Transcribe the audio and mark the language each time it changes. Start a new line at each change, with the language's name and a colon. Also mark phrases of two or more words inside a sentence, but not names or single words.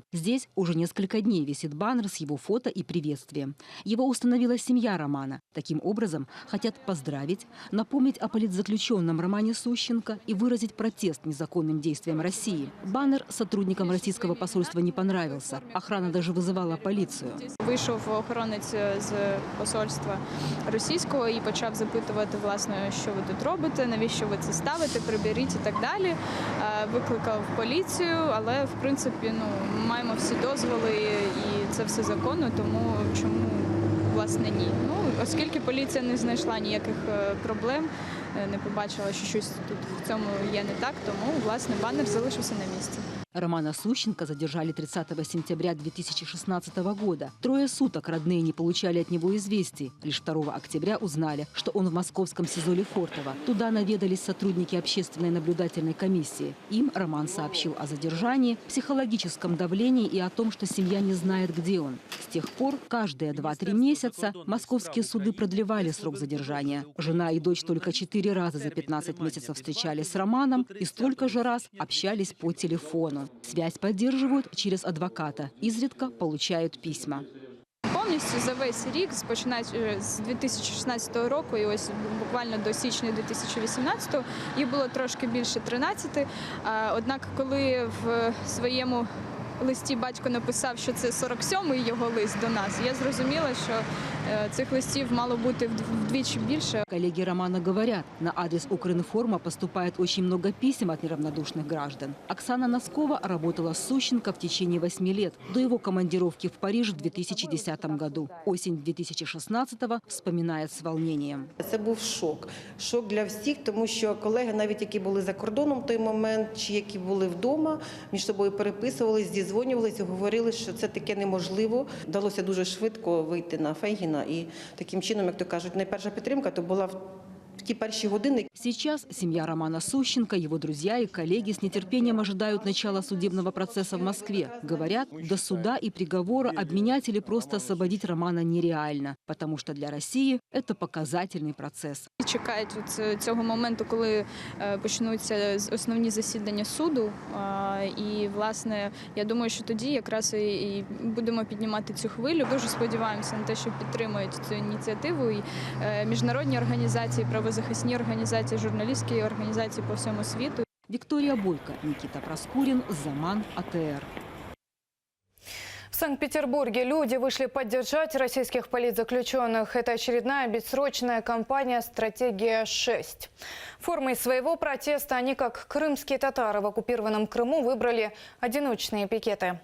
Russian: Здесь уже несколько дней висит баннер с его фото и приветствием. Его установила семья Романа. Таким образом, хотят поздравить, напомнить о политзаключенном Романе Сущенко и выразить протест незаконным действиям России. Баннер сотрудникам российского посольства не понравился. Охрана даже вызывала полицию.
Ukrainian: Вийшов охоронець з посольства російського і почав запитувати, власне, що ви тут робите, навіщо ви це ставите, приберіть і так далі. Викликав поліцію, але, в принципі, маємо всі дозволи і це все законно, тому чому, власне, ні. Оскільки поліція не знайшла ніяких проблем, не побачила, що щось тут в цьому є не так, тому, власне, баннер залишився на місці.
Russian: Романа Сущенко задержали 30 сентября 2016 года. 3 суток родные не получали от него известий. Лишь 2 октября узнали, что он в московском СИЗО Лефортово. Туда наведались сотрудники общественной наблюдательной комиссии. Им Роман сообщил о задержании, психологическом давлении и о том, что семья не знает, где он. С тех пор каждые 2-3 месяца московские суды продлевали срок задержания. Жена и дочь только 4 раза за 15 месяцев встречались с Романом и столько же раз общались по телефону. Связь поддерживают через адвоката. Изредка получают письма.
Ukrainian: Повністю за весь рік, починаючи з 2016 року і ось буквально до січня 2018, їх було трошки більше 13. Однак, коли в своєму листі батько написав, що це 47-й його лист до нас, я зрозуміла, що цих листів мало бути вдвічі більше.
Russian: Коллеги Романа говорят, на адрес Укринформа поступает очень много писем от неравнодушных граждан. Оксана Носкова работала с Сущенко в течение 8 лет, до его командировки в Париж в 2010 году. Осень 2016-го вспоминает с волнением.
Ukrainian: Це був шок. Шок для всіх, тому що колеги, навіть які були за кордоном в той момент, чи які були вдома, між собою переписувалися, зідзвонювалися, говорили, що це таке неможливо. Вдалося дуже швидко вийти на Фейгіна. І таким чином, як то кажуть, найперша підтримка то була в ті перші години.
Russian: Сейчас семья Романа Сущенко, его друзья и коллеги с нетерпением ожидают начала судебного процесса в Москве. Говорят, до суда и приговора обменять или просто освободить Романа нереально, потому что для России это показательный процесс.
Ukrainian: Чекають цього моменту, коли почнуться основні засідання суду. І, власне, я думаю, що тоді якраз і будемо піднімати цю хвилю. Дуже сподіваємося на те, що підтримують цю ініціативу і міжнародні організації, правозахисні організації, журналістські організації по всьому світу.
Russian: Виктория Бойко, Никита Проскурин, Заман, АТР. В Санкт-Петербурге люди вышли поддержать российских политзаключенных. Это очередная бессрочная кампания «Стратегия-6». Формой своего протеста они, как крымские татары в оккупированном Крыму, выбрали одиночные пикеты.